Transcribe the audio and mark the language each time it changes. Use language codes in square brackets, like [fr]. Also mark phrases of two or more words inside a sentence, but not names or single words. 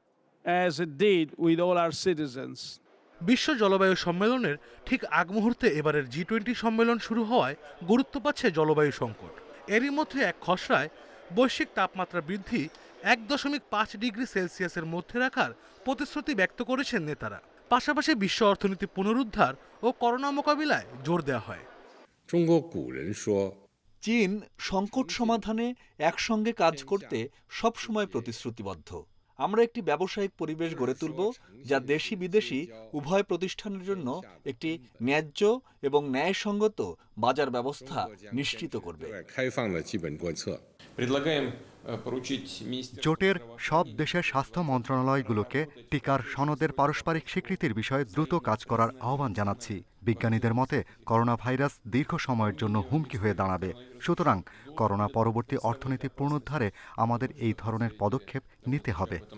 [bn] বিশ্ব জলবায়ু সম্মেলনের ঠিক আগ মুহূর্তে এবারের G20 সম্মেলন শুরু হওয়ায় গুরুত্ব পাচ্ছে জলবায়ু সংকট। এরই মধ্যে এক খসড়ায় বৈশ্বিক তাপমাত্রা বৃদ্ধি ১.৫ ডিগ্রি সেলসিয়াসের মধ্যে রাখার প্রতিশ্রুতি ব্যক্ত করেছেন নেতারা। পাশাপাশি বিশ্ব অর্থনীতি পুনরুদ্ধার ও করোনা মোকাবিলায় জোর দেওয়া হয়। [zh] 中国古人说， [bn] চীন সংকট সমাধানে একসঙ্গে কাজ করতে সবসময় প্রতিশ্রুতিবদ্ধ। আমরা একটি ব্যবসায়িক পরিবেশ গড়ে তুলব যা দেশি বিদেশি উভয় প্রতিষ্ঠানের জন্য একটি ন্যায্য এবং ন্যায়সঙ্গত বাজার ব্যবস্থা নিশ্চিত করবে। [zh] 开放的基本国策。 [bn] জোটের সব দেশের স্বাস্থ্য মন্ত্রণালয়গুলোকে টিকার সনদের পারস্পরিক স্বীকৃতির বিষয়ে দ্রুত কাজ করার আহ্বান জানাচ্ছি। বিজ্ঞানীদের মতে করোনা ভাইরাস দীর্ঘ সময়ের জন্য হুমকি হয়ে দাঁড়াবে। সুতরাং করোনা পরবর্তী অর্থনীতি পুনরুদ্ধারে আমাদের এই ধরনের পদক্ষেপ নিতে হবে।